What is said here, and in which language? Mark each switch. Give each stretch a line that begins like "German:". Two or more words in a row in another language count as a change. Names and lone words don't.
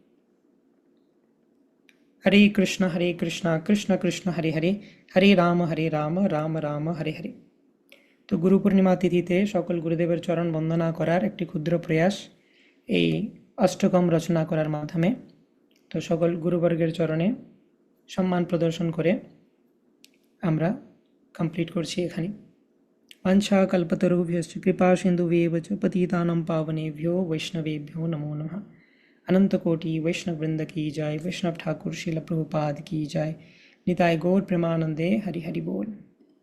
Sanskrit: হরে কৃষ্ণ কৃষ্ণ কৃষ্ণ হরে হরে, হরে রাম রাম রাম হরে হরে।
Bangla: তো গুরু পূর্ণিমা তিথিতে সকল গুরুদেবের চরণ বন্দনা করার একটি ক্ষুদ্র প্রয়াস এই অষ্টকম রচনা করার মাধ্যমে। তো সকল গুরুবর্গের চরণে সম্মান প্রদর্শন করে আমরা কমপ্লিট করছি এখানে।
Sanskrit: वाञ्छा कल्पतरुभ्यश्च कृपा सिन्धुभ्येव च पतितानां पावनेभ्यो वैष्णवेभ्यो नमो नमः।
Hindi: अनंत कोटि वैष्णव वृंद की जय। वैष्णव ठाकुर श्रील प्रभुपाद की जय।
Bangla: নিতাই গৌর প্রেমানন্দে হরি হরি বোল।